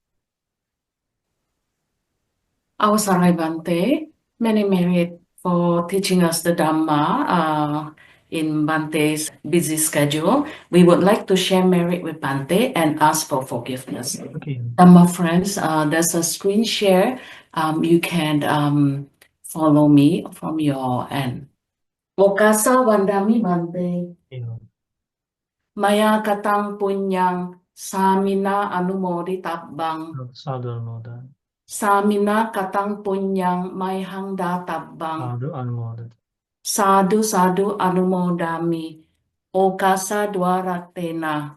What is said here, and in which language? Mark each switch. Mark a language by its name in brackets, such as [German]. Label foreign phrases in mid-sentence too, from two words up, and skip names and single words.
[English] Our Sarai Bante, many merit for teaching us the Dhamma in Bante's busy schedule. We would like to share merit with Bante and ask for forgiveness. Okay. Dhamma friends, there's a screen share. You can follow me from your end. [Pali] Okasa Wandami Bante. Maya katang punyang samina anumodi tabbang. Sadhu Anumodan. Samina katang punyang may hangda tabbang. Sadhu Anumodan. Sadhu sadhu anumodami. Okasa dwaratena.